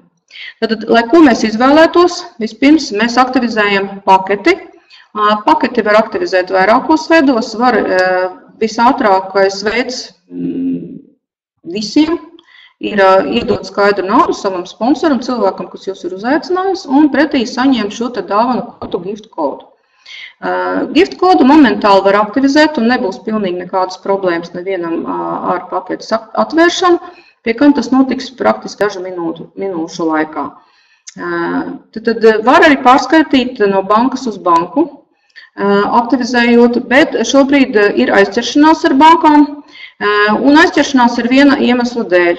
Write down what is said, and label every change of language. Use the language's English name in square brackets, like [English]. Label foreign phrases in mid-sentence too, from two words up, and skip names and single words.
[Latvian] Tad, lai ko mēs izvēlētos, vispirms mēs aktivizējam paketi. Paketi var aktivizēt vairākos veidos, var visātrākais veids visiem ir iedot skaidru naudu savam sponsoram, cilvēkam, kas jūs ir uzaicinājis, un pretī saņemt šo dāvanu kodu, gift kodu. Gift kodu momentāli var aktivizēt un nebūs pilnīgi nekādas problēmas nevienam ar paketes atvēršanu, pie kam tas notiks praktiski dažu minūšu laikā. Tad var arī pārskaitīt no bankas uz banku, aktivizējot, bet šobrīd ir aizķeršanās ar bankām, un aizķeršanās ir viena iemesla dēļ.